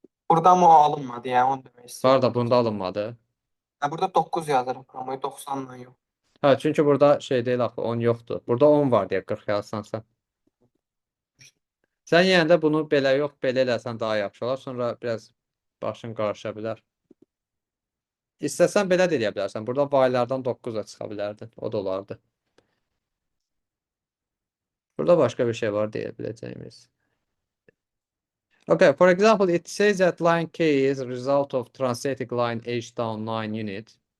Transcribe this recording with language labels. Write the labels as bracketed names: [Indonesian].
[Azerbaijani] Burada mı o alınmadı yani onu demək istəyirəm. Var da bunda alınmadı. Ha, burada 9 yazırım ama 90'la yok. Ha, çünkü burada şey değil axı, 10 yoxdur. Burada 10 var deyə 40 yazsan sən. Sən yenə də bunu belə yox, belə eləsən daha yaxşı olar. Sonra biraz başın qarışa bilər. İstəsən belə də eləyə bilərsən. Burada vaylardan 9 da çıxa bilərdin. O da olardı. Burada başqa bir şey var deyə biləcəyimiz. [English] Okay, for example, it says that line K is a result of translating line H down 9 unit.